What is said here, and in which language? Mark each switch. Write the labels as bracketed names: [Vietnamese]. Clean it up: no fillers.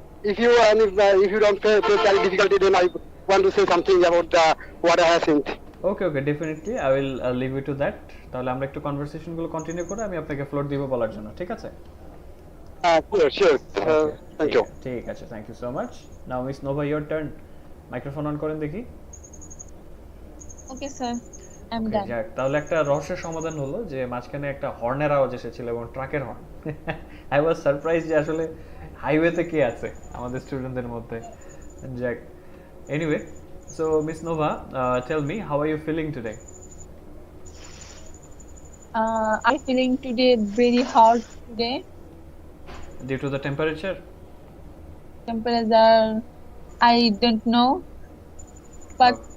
[English] If you don't face any difficulty, then I want to say something about the water hyacinth. Okay okay, definitely I will leave you to that. [Bangla] তাহলে আমরা একটু কনভারসেশনগুলো continue করে আমি আপনাকে floor দিব বলার জন্য, ঠিক আছে? [English] Sure. Okay, Thank you. [Bangla] ঠিক আছে, [English] Thank you so much. Now miss Nova, your turn. Microphone on [Bangla] করেন দেখি। [English] Okay, sir. I'm Okay, done. [Bangla] যাক, তাহলে একটা রহস্যের সমাধান হলো যে মাঝখানে একটা হর্নের আওয়াজ এসেছিল এবং ট্রাকের হর্ন। [English] I was surprise [Bangla] যে আসলে হাইওয়েতে কে আছে আমাদের স্টুডেন্টদের মধ্যে। যাক, anyway, [English] So Miss Nova, tell me, how are you feeling today? I feeling today very hot today. Due to the temperature? Temperature, I don't know, but